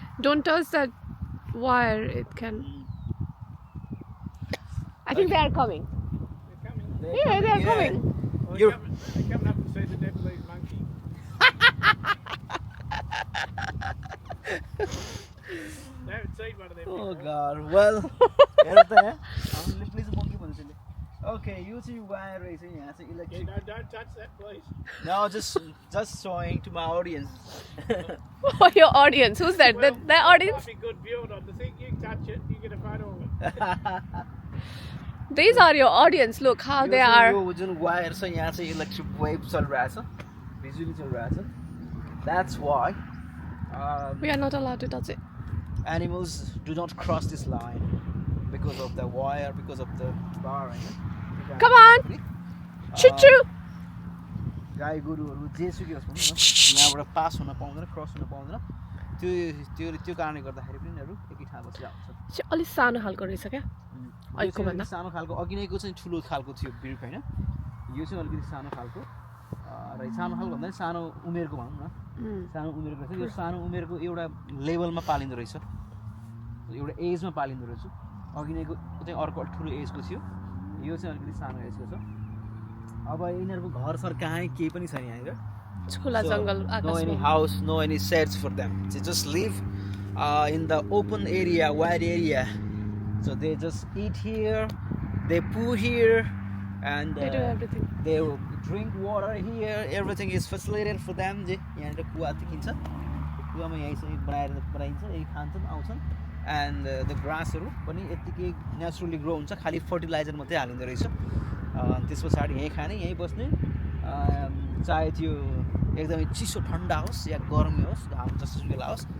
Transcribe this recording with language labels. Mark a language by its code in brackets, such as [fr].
[en] Don't touch that wire, it can. I think they are coming. They're coming. Yeah, they are coming. You're- They're coming up to see the Nepalese monkey. They haven't seen one of them Oh before. god, well, [ne] हेर त यहाँ हामीले please मोङ्की भन्छु नि okay यो चाहिँ wire रहेछ यहाँ चाहिँ [en] Yeah, [ne] electric [en] no, don't touch that, please. No, just showing to my audience. For your audience. Who's that? Well, The audience? Might be good viewing on the thing. You touch it, you get a photo of it. These are your audience. Look how they are. [ne] यो जुन wire छ यहाँ चाहिँ electric wave चलिरहेछ बिजुली चलिरहेछ [en] That's why We are not allowed to touch it. animals do not cross this line because of the wire, because of the bar. Come on! Choo choo! [ne] गाई गोरुहरू जेसुकै होस् भनौँ न यहाँबाट पास हुन पाउँदैन क्रस हुन पाउँदैन त्यो कारणले गर्दाखेरि पनि यिनीहरू एकै ठाउँमा बसिरहेको छ अलिक सानो खालको रहेछ क्या यो अहिलेको चाहिँ भन्दा अलिकति सानो खालको अघि नैको चाहिँ ठुलो खालको थियो बिरुक होइन यो चाहिँ अलिकति सानो खालको र सानो खालको भन्दा पनि सानो उमेरको भनौँ न सानो उमेरको रहेछ यो सानो उमेरको एउटा लेभलमा पालिँदो रहेछ एउटा एजमा पालिँदो रहेछ अघि नैको चाहिँ अर्को ठुलो एजको थियो यो चाहिँ अलिकति सानो एजको छ अब यिनीहरूको घर सर कहाँ केही पनि छैन यहाँनिर खुला जङ्गल [en] no any [ne] आकाशमा [en] house, no any sheds for them. They just live in the open area, wide area. So they just eat here, they poo here, and They do everything. they will drink water here. Everything is facilitated for them. [ne] यहाँनिर कुवा देखिन्छ कुवामा यहीँ चाहिँ बनाइन्छ यही खान्छन् आउँछन् [en] and [ne] the grassहरू पनि यत्तिकै नेचुरली ग्रो हुन्छ खालि फर्टिलाइजर मात्रै हालिँदो रहेछ त्यस पछाडि यहीँ खाने यहीँ बस्ने चाहे त्यो एकदमै चिसो ठन्डा होस् या गर्मी होस् घाम जस्तो बेला होस्